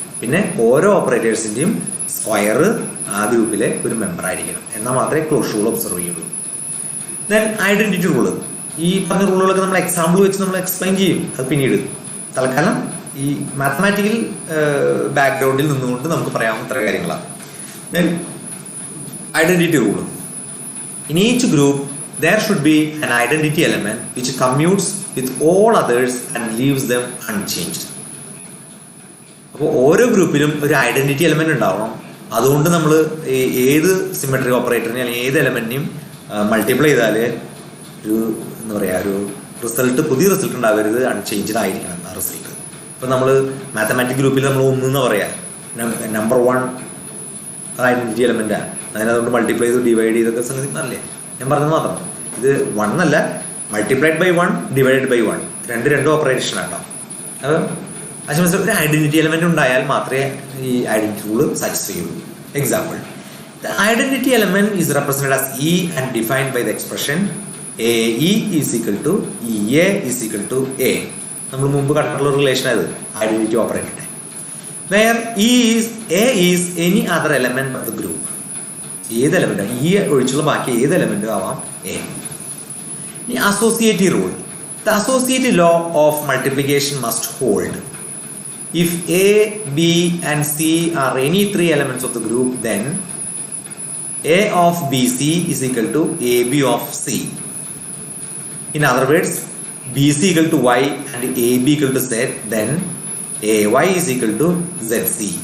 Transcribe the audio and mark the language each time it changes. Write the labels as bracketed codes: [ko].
[ml] പിന്നെ ഓരോ ഓപ്പറേറ്റേഴ്സിന്റെയും സ്ക്വയർ ആ ഗ്രൂപ്പിലെ ഒരു മെമ്പർ ആയിരിക്കണം. എന്നാൽ മാത്രമേ ക്ലോഷർ റൂൾ ഒബ്സർവ് ചെയ്യുള്ളൂ. [en] Then identity rule. [ml] ഈ പറഞ്ഞ റൂളുകളൊക്കെ നമ്മൾ എക്സാമ്പിൾ വെച്ച് നമ്മൾ എക്സ്പ്ലെയിൻ ചെയ്യും. അത് പിന്നീട്. തൽക്കാലം ഈ മാത്തമാറ്റിക്കൽ ബാക്ക്ഗ്രൗണ്ടിൽ നിന്നുകൊണ്ട് നമുക്ക് പറയാവുന്ന ഇത്ര കാര്യങ്ങളാണ്. [en] Then identity rule. In each group, there should be an identity element which commutes with all others and leaves them unchanged. [ml] അപ്പോൾ ഓരോ ഗ്രൂപ്പിലും ഒരു ഐഡന്റിറ്റി എലമെന്റ് ഉണ്ടാവണം. അതുകൊണ്ട് നമ്മൾ ഏത് സിമെട്രി ഓപ്പറേറ്ററിനെ അല്ലെങ്കിൽ ഏത് എലമെന്റിനെയും മൾട്ടിപ്ലൈ ചെയ്താൽ ഒരു എന്താ പറയുക ഒരു റിസൾട്ട്, പുതിയ റിസൾട്ട് ഉണ്ടാവരുത്, അൺചേഞ്ച്ഡ് ആയിരിക്കണം ആ റിസൾട്ട്. ഇപ്പം നമ്മൾ മാത്തമാറ്റിക് ഗ്രൂപ്പിൽ നമ്മൾ ഒന്നെന്ന് പറയാം, നമ്പർ 1 ഐഡന്റിറ്റി എലമെന്റാണ്. അതിനതുകൊണ്ട് മൾട്ടിപ്ലൈ ചെയ്ത് ഡിവൈഡ് ചെയ്തൊക്കെ സംഗതി അറിയില്ലേ? ഞാൻ പറഞ്ഞത് മാത്രം. ഇത് 1 അല്ല, [en] multiplied by 1 divided by 1 [ml] രണ്ട് ഓപ്പറേഷൻ ആട്ടോ. അത് മനസ്സിലായി. ഒരു ഐഡന്റിറ്റി എലമെന്റ് ഉണ്ടായാൽ മാത്രമേ ഈ ഐഡന്റിറ്റി റൂള് സാറ്റിസ്ഫൈ ചെയ്യുള്ളൂ. [en] Example, the identity element is represented as E and defined by the expression A E is equal to E A is equal to A. [ml] നമ്മൾ മുമ്പ് കണ്ടിട്ടുള്ള റിലേഷൻ ആയത് identity ഓപ്പറേറ്ററിന്റെ. [en] Where A is any other element of the group. [ml] ഏത് element, ഈ ഒഴിച്ചുള്ള ബാക്കി ഏത് എലമെന്റും ആവാം A. ഇനി associative rule. [en] The associative law of multiplication must hold. If A B and C are any 3 elements of the group, then a of bc is equal to ab of c. In other words, bc equal to y and ab equal to z, then ay is equal to zc.